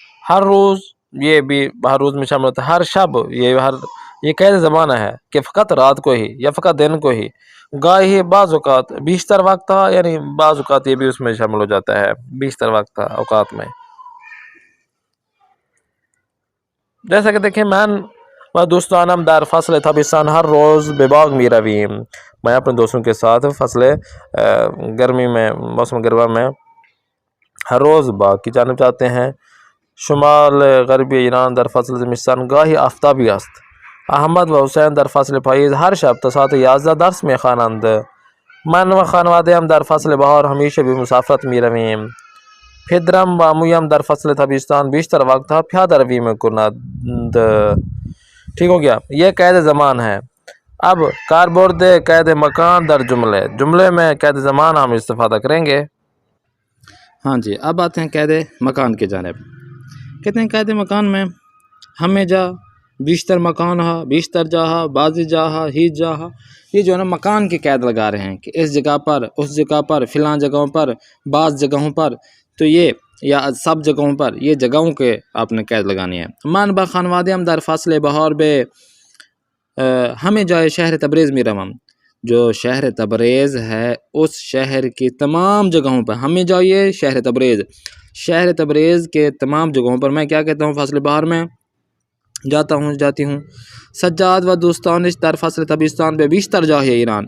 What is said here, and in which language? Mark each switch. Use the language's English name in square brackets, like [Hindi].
[Urdu] ہر روز، یہ بھی ہر روز میں شامل ہوتا ہے. ہر شب، یہ قید زمانہ ہے کہ فقط رات کو ہی یا فقط دن کو ہی. گاہی بعض اوقات بیشتر وقت تھا، یعنی بعض اوقات یہ بھی اس میں شامل ہو جاتا ہے، بیشتر وقت تھا اوقات میں. [Persian] جیسا کہ دیکھیں، من و دوستانم در فصل تابستان ہر روز به باغ می رویم. [Urdu] میں اپنے دوستوں کے ساتھ فصل گرمی میں، موسم گرما میں ہر روز باغ کی جانب جاتے ہیں. [Persian] شمال غربی ایران در فصل زمستان گاهی آفتابی است. احمد و حسین در فصل پاییز هر شب تا ساعت 11 درس میخوانند. من و خانواده هم در فصل بهار همیشه به مسافرت میرویم. پدرم و عمویم در فصل تابستان بیشتر وقت ها پیاده روی میکنند. [Urdu] ٹھیک ہو گیا، یہ قید زمان ہے. اب کاربرد قید مکان در جملے میں قید زمان ہم استفادہ کریں گے. ہاں جی، اب آتے ہیں قید مکان کی جانب. کہتے ہیں قید مکان میں ہمیں جا، بیشتر مکان ہا، بیشتر جاہا، بعضی جاہا، ہی جاہا. یہ جو ہے نا مکان کی قید لگا رہے ہیں کہ اس جگہ پر، اس جگہ پر، فلاں جگہوں پر، بعض جگہوں پر، تو یہ یا سب جگہوں پر، یہ جگہوں کے آپ نے قید لگانی ہے. [Persian] من با خانواده ہم در فصل بہار به ہمیں جائے شہر تبریز می روم. [Urdu] جو شہر تبریز ہے اس شہر کی تمام جگہوں پر ہمیں جائیے شہر تبریز. شہر تبریز کے تمام جگہوں پر میں کیا کہتا ہوں؟ فصل بہار میں جاتا ہوں، جاتی ہوں. [Persian] سجاد و دوستانش در فصل تابستان به بیشتر جاہ ایران.